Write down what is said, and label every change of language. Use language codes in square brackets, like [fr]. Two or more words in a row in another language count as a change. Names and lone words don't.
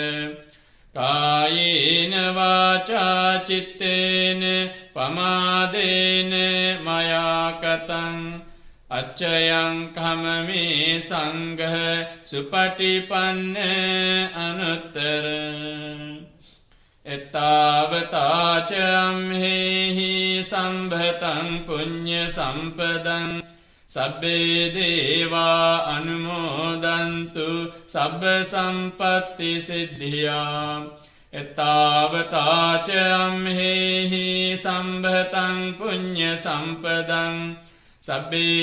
[pi] කායේන වාචා චිත්තේන පමාදේන මයා කතං අච්චයං කමමේ සංඝ සුපටිපන්න අනුත්තර එත්තාවතාච අම්හෙහි සම්භතං පුඤ්ඤ සම්පදං සබ්බේ දේවා අනුමෝදන්තු සබ්බ සම්පත්ති සිද්ධියා එත්තාවතාච අම්හෙහි සම්භතං පුඤ්ඤ සම්පදං සබ්බේ